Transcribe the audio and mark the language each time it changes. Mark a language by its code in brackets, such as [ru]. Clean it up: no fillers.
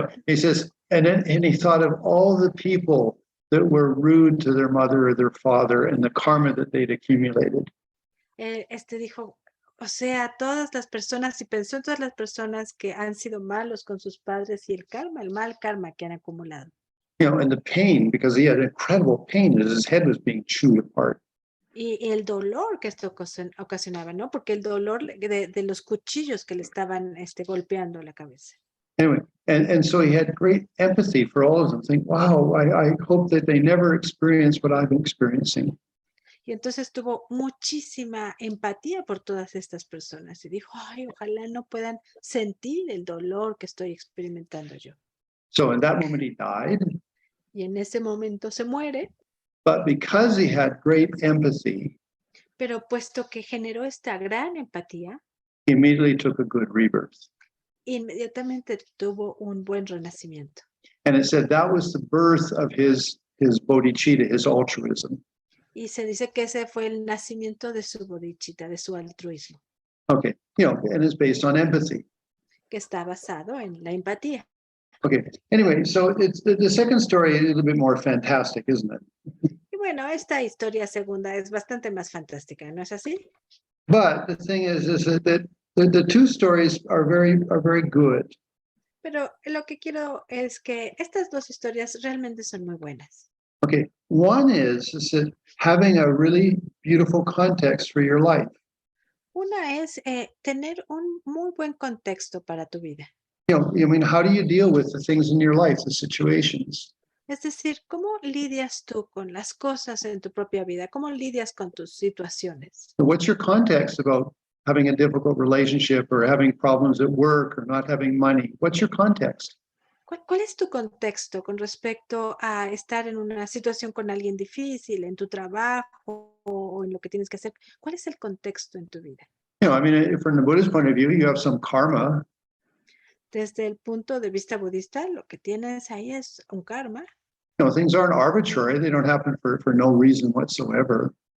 [en] He says, and he thought of all the people that were rude to their mother or their father and the karma that they'd accumulated. [es] Dijo, o sea, todas las personas, y pensó en todas las personas que han sido malos con sus padres y el karma, el mal karma que han acumulado. [en] And the pain, because he had incredible pain as his head was being chewed apart. [es] Y el dolor que esto ocasionaba, ¿no? Porque el dolor de los cuchillos que le estaban golpeando la cabeza. [en] Anyway, and so he had great empathy for all of them. Think, wow, I hope that they never experience what I'm experiencing. [es] Y entonces tuvo muchísima empatía por todas estas personas y dijo, ay, ojalá no puedan sentir el dolor que estoy experimentando yo. [en] So in that moment he died, [es] Y en ese momento se muere, [en] but because he had great empathy, [es] pero puesto que generó esta gran empatía, [en] he immediately took a good rebirth. [es] inmediatamente tuvo un buen renacimiento. [en] And it said that was the birth of his bodhicitta, his altruism. [es] Y se dice que ese fue el nacimiento de su bodhicitta, de su altruismo, [en] Okay, and it's based on empathy. [es] que está basado en la empatía. [en] Okay, anyway, so it's the second story is a little bit more fantastic, isn't it? [es] Y bueno, esta historia segunda es bastante más fantástica, ¿no es así? [en] But the thing is that the two stories are very good. [es] Pero lo que quiero es que estas dos historias realmente son muy buenas. [en] Okay, one is that having a really beautiful context for your life. [es] Una es tener un muy buen contexto para tu vida. [en] I mean, how do you deal with the things in your life, the situations? [es] Es decir, ¿cómo lidias tú con las cosas en tu propia vida? ¿Cómo lidias con tus situaciones? [en] So what's your context about having a difficult relationship or having problems at work or not having money? What's your context? [es] ¿Cuál es tu contexto con respecto a estar en una situación con alguien difícil, en tu trabajo o en lo que tienes que hacer? ¿Cuál es el contexto en tu vida? [en] I mean, from the Buddhist point of view, you have some karma. [es] Desde el punto de vista budista, lo que tienes ahí es un karma. [en] Things aren't arbitrary. They don't happen for no reason whatsoever.